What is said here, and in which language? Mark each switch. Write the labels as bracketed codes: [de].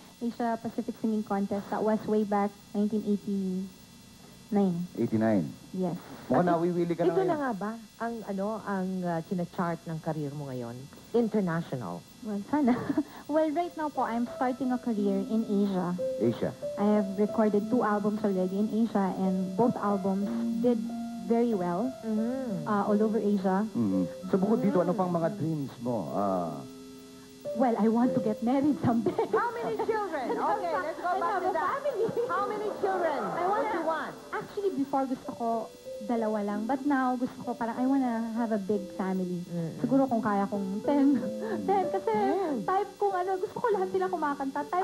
[en] Asia Pacific Singing Contest, that was way back 1989. 89. Yes. [tl] Mukhang nawiwili ka na Ito na ngayon. nga ba ang china-chart ng career mo ngayon? [en] International. Well, sana. Well, right now po, I'm starting a career in Asia. Asia. I have recorded 2 albums already in Asia, and both albums did very well all over Asia. [tl] So bukod dito, ano pang mga dreams mo? [en] Well, I want to get married someday. How many children? Okay, let's go back to that. How many children? What do you want? [tl] Actually, before gusto ko 2 lang. [en] But now, [tl] gusto ko parang [en] I wanna have a big family. [tl] Siguro kung kaya kong 10. 10 kasi type kong gusto ko lahat sila kumakanta. Type